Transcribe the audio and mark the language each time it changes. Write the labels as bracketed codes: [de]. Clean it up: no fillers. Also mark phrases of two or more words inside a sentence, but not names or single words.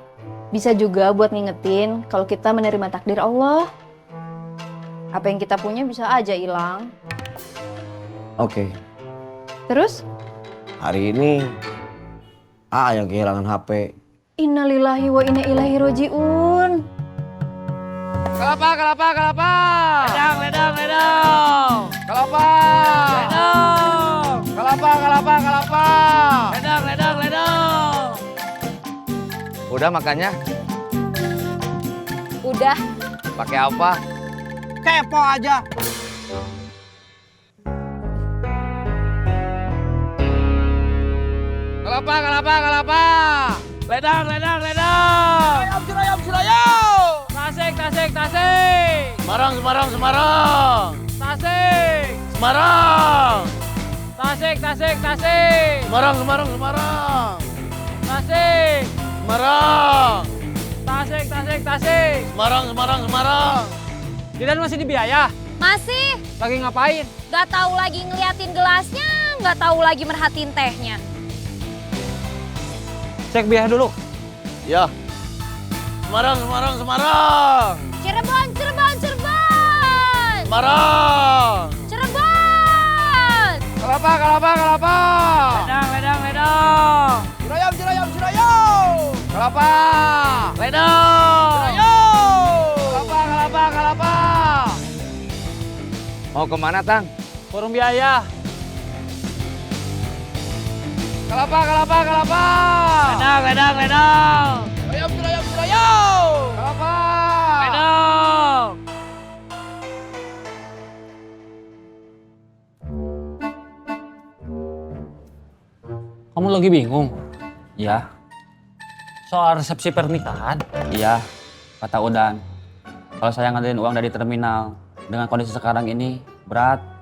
[id] Bisa juga buat ngingetin kalau kita menerima takdir Allah. Apa yang kita punya bisa aja hilang. Oke. Terus? Hari ini AA yang kehilangan HP. [ar] إنا لله وإنا إليه راجعون. [id] Kelapa, kelapa, kelapa. Ledang, ledang, ledang. Kelapa. Ledang. Kelapa, kelapa, kelapa. Ledang, ledang, ledang. Udah makannya? Udah. Pakai apa? Kepo aja. Kelapa, kelapa, kelapa. Ledang, ledang, ledang. Ayam, surayam, surayam. Tasik, tasik, tasik. Semarang, Semarang, Semarang. Tasik. Semarang. Tasik, tasik, tasik. Semarang, Semarang, Semarang. Tasik. Semarang. Tasik, tasik, tasik. Semarang, Semarang, Semarang. Didan masih di biaya? Masih. Lagi ngapain? Gak tahu lagi ngeliatin gelasnya, gak tahu lagi merhatiin tehnya. Cek biaya dulu. Ya. Semarang, Semarang, Semarang. Cirebon, Cirebon, Cirebon. Semarang. Cirebon. Kelapa, kelapa, kelapa. Ledang, ledang, ledang. Cirayam, Cirayam, Cirayam. Kelapa. Ledang. Cirayam. Kelapa, kelapa, kelapa. Mau kemana, Tang? Forum biaya. Kelapa, kelapa, kelapa. Ledang, ledang, ledang. Cirayam, Cirayam, Cirayam. Kelapa. Ledang. Kamu lagi bingung? Iya, Soal resepsi pernikahan? iya, kata Udan. Kalau saya ngandelin uang dari terminal, dengan kondisi sekarang ini, berat.